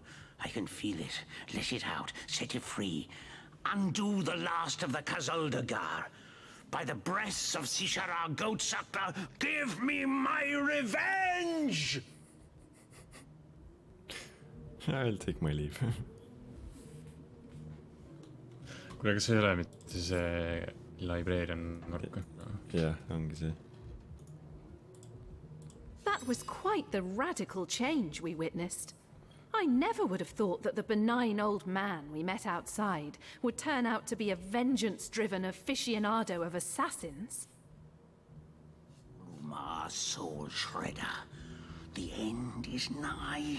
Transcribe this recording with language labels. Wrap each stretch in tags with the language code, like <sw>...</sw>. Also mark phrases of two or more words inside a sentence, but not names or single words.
<en>I can feel it. Let it out. Set it free. Undo the last of the Kazuldagar. By the breasts of Sishara Goatsuckler, give me my revenge! I'll take my leave.</en> <et>Kuule, kas see ei ole mitte see librarian nurk? Jah, ongi see.</et> <en>That was quite the radical change we witnessed. I never would have thought that the benign old man we met outside would turn out to be a vengeance-driven aficionado of assassins. My soul shredder, the end is nigh.</en>